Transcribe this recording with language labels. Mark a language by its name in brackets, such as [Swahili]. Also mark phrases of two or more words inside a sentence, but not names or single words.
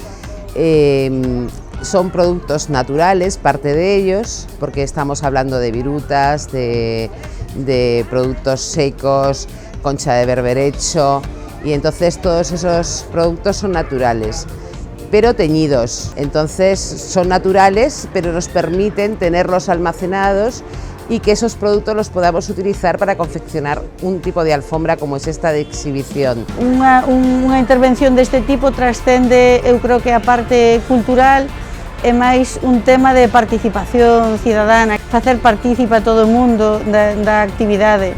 [Spanish] son productos naturales, parte de ellos, porque estamos hablando de virutas, de productos secos, concha de berberecho, y entonces todos esos productos son naturales, pero teñidos. Entonces son naturales, pero nos permiten tenerlos almacenados y que esos productos los podamos utilizar para confeccionar un tipo de alfombra como es esta de exhibición. [Galician] Unha intervención deste tipo trascende, eu creo que a parte cultural é máis un tema de participación cidadana, facer partícipa a todo o mundo da actividade.